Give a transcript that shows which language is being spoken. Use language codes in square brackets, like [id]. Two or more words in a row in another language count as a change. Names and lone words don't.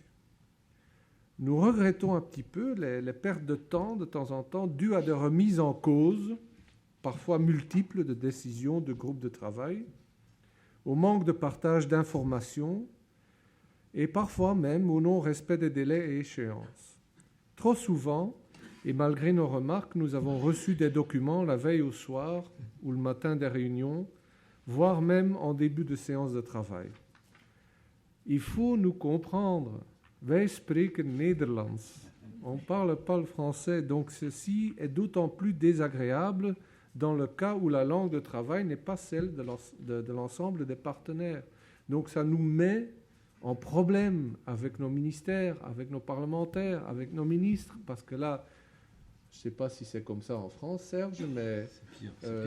[fr] Nous regrettons un petit peu les pertes de temps en temps dues à des remises en cause, parfois multiples, de décisions de groupes de travail, au manque de partage d'informations et parfois même au non-respect des délais et échéances. Trop souvent, et malgré nos remarques, nous avons reçu des documents la veille au soir ou le matin des réunions, voire même en début de séance de travail. Il faut nous comprendre. [nl] Wij spreken Nederlands. [fr] On ne parle pas le français, donc ceci est d'autant plus désagréable dans le cas où la langue de travail n'est pas celle de l'ensemble des partenaires. Donc ça nous met en problème avec nos ministères, avec nos parlementaires, avec nos ministres, parce que là, je ne sais pas si c'est comme ça en France, Serge, mais c'est pire.